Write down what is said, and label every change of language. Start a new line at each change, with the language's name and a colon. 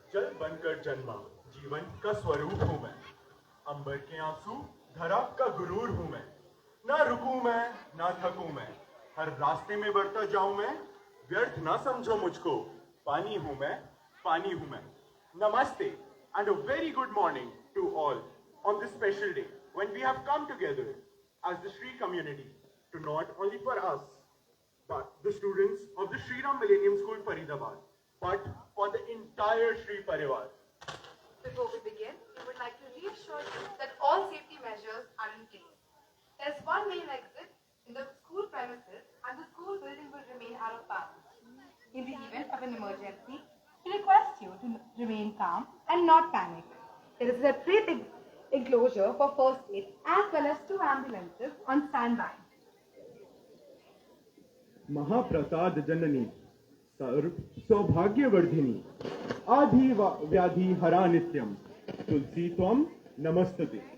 Hindi: जल बनकर जन्मा जीवन का स्वरूप हूँ मैं, अंबर के आंसू धरा का गुरूर हूँ मैं। ना रुकूं मैं ना थकूं मैं, हर रास्ते में बढ़ता जाऊं मैं, व्यर्थ ना समझो मुझको, पानी हूँ मैं, पानी हूँ मैं।
English: नमस्ते and a very good morning to all on this special day when we have come together as the Shri community to not only for us but the students of the Shri Ram Millennium School Faridabad, but for the entire Shri Parivar. Before we begin, we would like to reassure you that all safety measures are in place. There's one main exit in the school premises and the school building will remain out of bounds. In the event of an emergency, we request you to remain calm and not panic. There is a separate enclosure for first aid as well as 2 ambulances on standby.
Sanskrit: महाप्रसाद जननी सर्व सौभाग्यवर्धिनी आधि व्याधि हरा नित्यम तुलसी त्वम नमस्तुते।